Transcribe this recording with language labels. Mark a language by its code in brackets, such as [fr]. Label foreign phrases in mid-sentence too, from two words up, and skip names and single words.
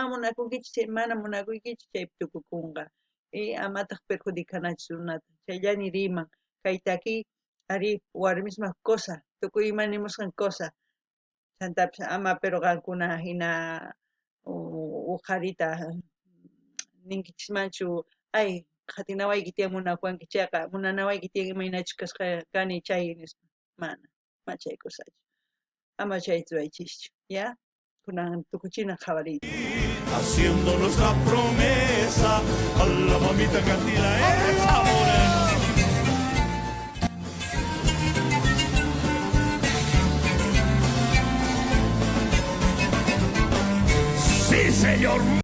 [qu] munakunkichis chay mana munakuykichis chaypi tukukunqa amataq perjudicanachu runata chayllani riman kayta aquí ari warmismaq cosa tukuy imanimusqan cosa chantapis ama pero qankuna hina uqarita ninkichismanchu ay qatinawayki tiyan munawanki chayqa munanawayki tiyan imaynachu kasqa kani chay nispa mana chay kusachu ama chayta ruwaychischu ya kunan tukuchina qhawariyta [es] haciéndonos la promesa a la mamita Candila esa morena. Sí, señor.